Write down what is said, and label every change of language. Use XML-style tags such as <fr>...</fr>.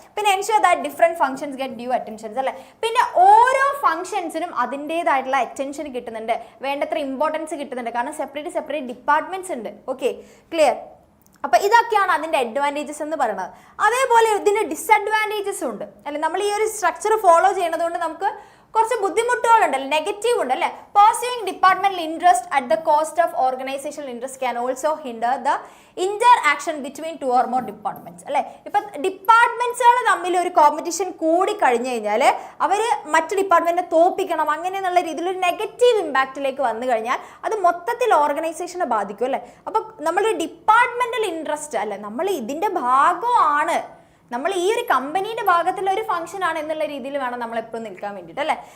<ml>പിന്നെ</ml> <en>ensure that different functions get due attentions</en> <ml>അല്ലേ. പിന്നെ ഓരോ ഫംഗ്ഷൻസിനും അതിൻ്റെതായിട്ടുള്ള അറ്റൻഷൻ കിട്ടുന്നുണ്ട്, വേണ്ടത്ര ഇമ്പോർട്ടൻസ് കിട്ടുന്നുണ്ട്. കാരണം സെപ്പറേറ്റ് ഡിപ്പാർട്ട്മെന്റ്സ് ഉണ്ട്. Okay, clear. അപ്പൊ ഇതൊക്കെയാണ് അതിന്റെ അഡ്വാൻറ്റേജസ് എന്ന് പറയുന്നത്. അതേപോലെ ഇതിന്റെ ഡിസഡ്വാൻറ്റേജസ് ഉണ്ട് അല്ലെ. നമ്മൾ ഈ ഒരു സ്ട്രക്ചർ ഫോളോ ചെയ്യുന്നത് കൊണ്ട് നമുക്ക് കുറച്ച് ബുദ്ധിമുട്ടുകളുണ്ടല്ലേ, നെഗറ്റീവ് ഉണ്ട് അല്ലേ.</ml> <en>Pursuing departmental interest at the cost of organizational interest can also hinder the interaction between two or more departments അല്ലേ.</en> <ml>ഇപ്പൊ ഡിപ്പാർട്ട്മെന്റ്സുകൾ തമ്മിൽ ഒരു കോമ്പറ്റീഷൻ കൂടി കഴിഞ്ഞു കഴിഞ്ഞാൽ അവർ മറ്റു ഡിപ്പാർട്ട്മെന്റിനെ തോപ്പിക്കണം അങ്ങനെയുള്ള രീതിയിൽ ഒരു നെഗറ്റീവ് ഇമ്പാക്റ്റിലേക്ക് വന്നു കഴിഞ്ഞാൽ അത് മൊത്തത്തിൽ ഓർഗനൈസേഷനെ ബാധിക്കും അല്ലേ. അപ്പൊ നമ്മൾ ഡിപ്പാർട്ട്മെന്റൽ ഇൻട്രസ്റ്റ് അല്ലെ, നമ്മൾ ഇതിന്റെ ഭാഗമാണ്, നമ്മൾ ഈ ഒരു കമ്പനിയുടെ ഭാഗത്തുള്ള ഒരു ഫംഗ്ഷൻ ആണ് എന്നുള്ള രീതിയിൽ വേണം നമ്മൾ എപ്പോഴും നിൽക്കാൻ വേണ്ടിയിട്ട് അല്ലേ.</ml>